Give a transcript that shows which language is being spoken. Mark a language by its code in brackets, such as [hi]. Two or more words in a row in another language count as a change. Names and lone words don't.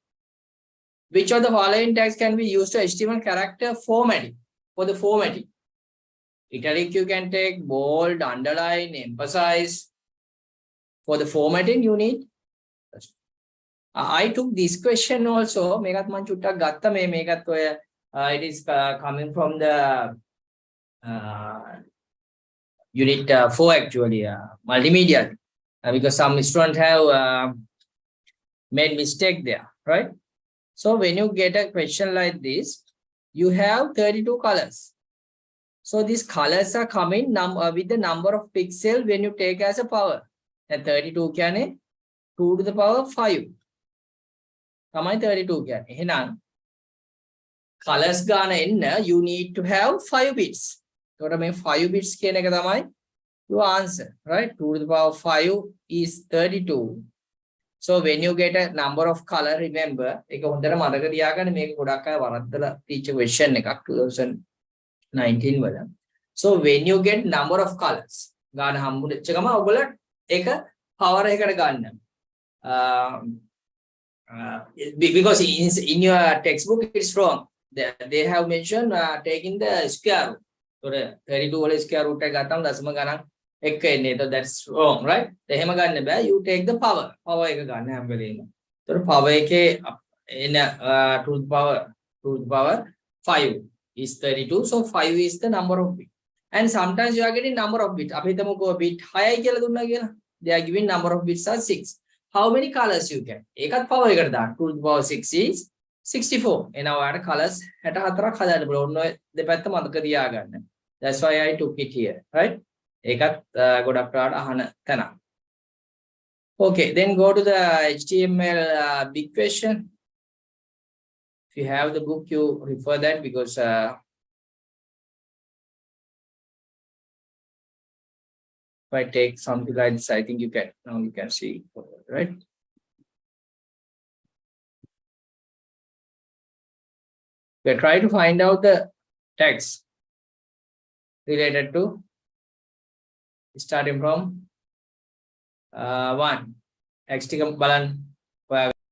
[en] Which of the following tags can be used to HTML character formatting? For the formatting, italic you can take, bold, underline, emphasize. For the formatting, you need. I took this question also. [si] මේකත් මම චුට්ටක් ගත්තා මේකත් ඔය [en] It is coming from the unit 4 actually, multimedia, because some students have made mistake there, right? So when you get a question like this, you have 32 colors. So these colors are coming with the number of pixels when you take as a power. And 32 can 2 to the power 5. [si] තමයි 32 කියන්නේ. එහෙනම් colors ගාන එන්න [en] you need to have 5 bits. [si] එතකොට මේ 5 bits කියන එක තමයි [en] your answer, right? 2 to the power 5 is 32. So when you get a number of color, remember, [si] ඒක හොඳට මතක තියාගන්න මේක ගොඩක් අය වරද්දලා [en] teacher question [si] එකක් 2019 වල. [en] So when you get number of colors, [si] ගාන හම්බුනෙච්ච ගම ඔයගොල්ලෝ ඒක power එකකට ගන්න. [en] Because in your textbook it's wrong. They have mentioned taking the square root. So 32 whole square root [si] එක ගත්තම දශම ගණන් එක එන්නේ. [en] So that's wrong, right? [si] එහෙම ගන්න බෑ. [en] You take the power. Power [si] එක ගන්න හැම වෙලේම. [en] So power එකේ in to the power 5 is 32. So 5 is the number of bit. And sometimes you are getting number of bit. [si] අපි හිතමුකෝ bit 6යි කියලා දුන්නා කියලා. [en] They are giving number of bits are 6. How many colors you get? [si] ඒකත් power එකට දාන්න. [en] 2 to the power 6 is 64. [si] එනවා ඔයාලට colors 64ක් හදාන්න පුළුවන්. ඔන්න ඔය දෙපැත්ත මතක තියාගන්න. [en] That's why I took it here, right? [si] ඒකත් ගොඩක් වෙලාවට අහන තැනක්. [en] Okay, then go to the HTML big question. If you have the book, you refer that because if I take something like this, I think you can now you can see, right? We try to find out the text related to starting from 1. [si] Text එක බලන්න.